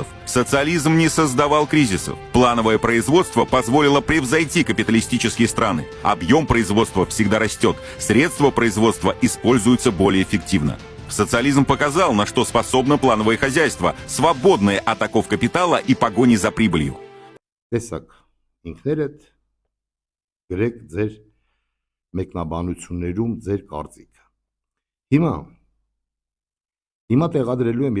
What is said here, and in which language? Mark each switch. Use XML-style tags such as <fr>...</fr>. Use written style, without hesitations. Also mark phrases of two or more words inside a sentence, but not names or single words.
<ru>Социализм не создавал кризисов. Плановое производство позволило превзойти капиталистические страны. Объем производства всегда растет, средства производства используются более эффективно. Социализм показал, на что способно плановое хозяйство, свободное от оков капитала и погони за прибылью.</ru> <hy>Տեսակ, ինքներդ գրեք ձեր մեկնաբանություններում ձեր կարծիքը։ Հիմա տեղադրելու եմ</hy>